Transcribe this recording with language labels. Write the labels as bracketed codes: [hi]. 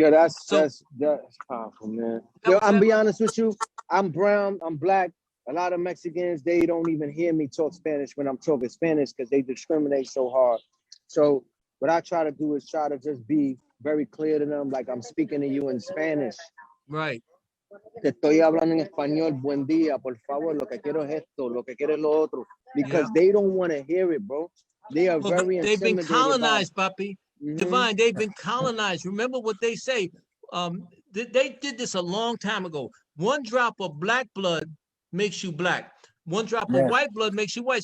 [en] Yeah, that's powerful, man. Yo, I'm be honest with you. I'm brown, I'm black. A lot of Mexicans, they don't even hear me talk Spanish when I'm talking Spanish because they discriminate so hard. So what I try to do is try to just be very clear to them, like I'm speaking to you in Spanish. Right. [es] Te estoy hablando en español, buen día, por favor, lo que quiero es esto, lo que quiero es lo otro. [en] Because they don't want to hear it, bro. They are very they've been colonized, Papi. Mm-hmm. Divine, they've been colonized. Remember what they say. They did this a long time ago. One drop of black blood makes you black. One drop of white blood makes you white.